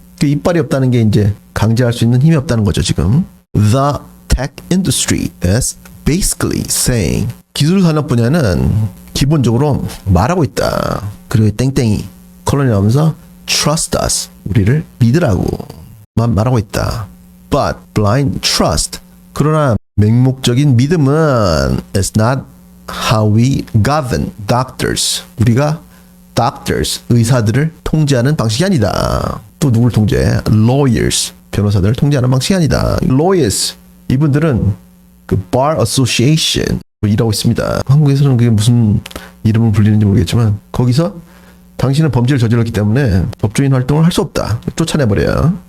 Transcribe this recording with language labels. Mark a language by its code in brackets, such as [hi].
[ko] 그 이빨이 없다는 게 이제 강제할 수 있는 힘이 없다는 거죠, 지금. [en] The tech industry is basically saying [ko] 기술 산업 분야는 기본적으로 말하고 있다. 그리고 땡땡이 콜론이 나오면서 [en] trust us [ko] 우리를 믿으라고 말하고 있다. [en] But blind trust [ko] 그러나 맹목적인 믿음은 [en] is not how we govern doctors. [ko] 우리가 doctors, 의사들을 통제하는 방식이 아니다. 또 누굴 통제? lawyers, 변호사들을 통제하는 방식이 아니다. lawyers, 이분들은 그 bar association 일하고 있습니다. 한국에서는 그게 무슨 이름을 불리는지 모르겠지만 거기서 당신은 범죄를 저질렀기 때문에 법조인 활동을 할 수 없다. 쫓아내버려요.